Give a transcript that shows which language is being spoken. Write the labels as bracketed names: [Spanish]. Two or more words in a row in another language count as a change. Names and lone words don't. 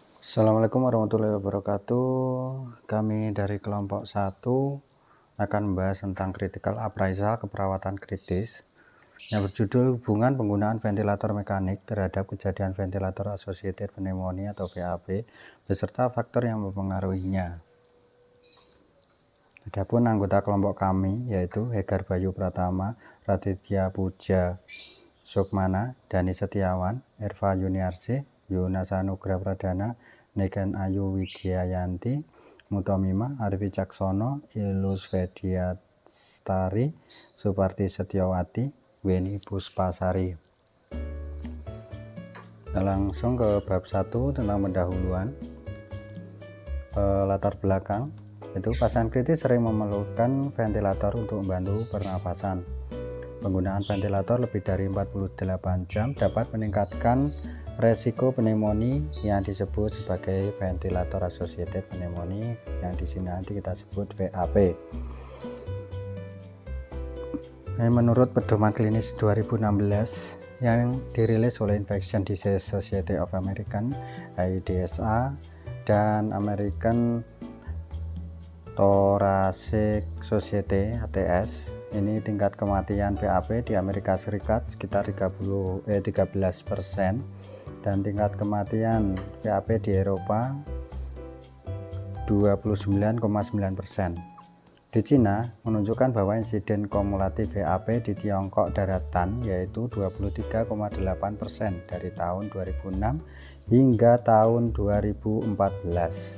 [Indonesian] Assalamualaikum warahmatullahi wabarakatuh. Kami dari kelompok 1 akan membahas tentang [English] critical appraisal [Indonesian] keperawatan kritis yang berjudul hubungan penggunaan ventilator mekanik terhadap kejadian [English] ventilator associated pneumonia [Indonesian] atau VAP beserta faktor yang mempengaruhinya. Adapun anggota kelompok kami yaitu Hegar Bayu Pratama, Raditya Puja Sukmana, Dani Setiawan, Erva Yuniarsih, Yunasa Nugra Pradana, Negen Ayu Widiayanti, Mutomima, Arif Wicaksono, Ilus Vediastari, Suparti Setiawati, Weni Puspasari. Langsung ke bab 1 tentang pendahuluan. Latar belakang itu pasien kritis sering memerlukan ventilator untuk membantu pernapasan. Penggunaan ventilator lebih dari 48 jam dapat meningkatkan resiko pneumonia yang disebut sebagai [English] ventilator associated pneumonia, [Indonesian] yang di sini nanti kita sebut VAP. Menurut pedoman klinis 2016 yang dirilis oleh Infection Disease Society of American (IDSA) dan American Thoracic Society (ATS), ini tingkat kematian VAP di Amerika Serikat sekitar 13% dan tingkat kematian VAP di Eropa 29,9%. Di Cina menunjukkan bahwa insiden kumulatif VAP di Tiongkok daratan yaitu 23,8% dari tahun 2006 hingga tahun 2014.